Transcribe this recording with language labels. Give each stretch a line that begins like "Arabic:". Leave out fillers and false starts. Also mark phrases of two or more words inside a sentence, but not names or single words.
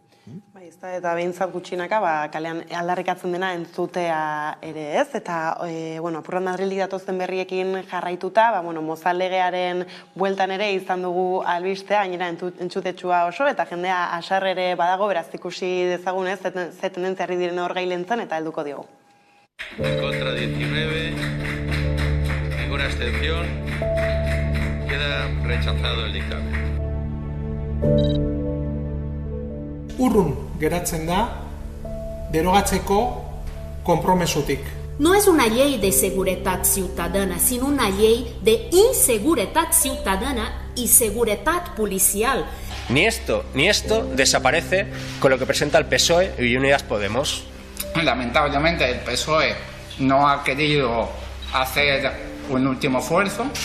Basque: Eta behintzat gutxinaka, kalean aldarrikatzen dena entzutea ere ez, eta apurran Madrildik datozen berriekin jarraituta, Mozal legearen bueltan ere izan dugu albistea, gainera entzutetsua oso, eta jendea asar ere badago, beraz ikusi dezagun ez, ze tendentzia harri diren hor gailentzen, eta helduko diogu.
Spanish: Contra 19, ninguna abstención, queda rechazado el dictamen.
Basque: Urrun geratzen da derogatzeko konpromesutik.
Spanish: No es una ley de seguridad ciudadana, sino una ley de inseguridad ciudadana y seguridad policial. Ni esto desaparece con lo que presenta el PSOE y Unidas Podemos. Lamentablemente el PSOE no ha querido hacer un último esfuerzo.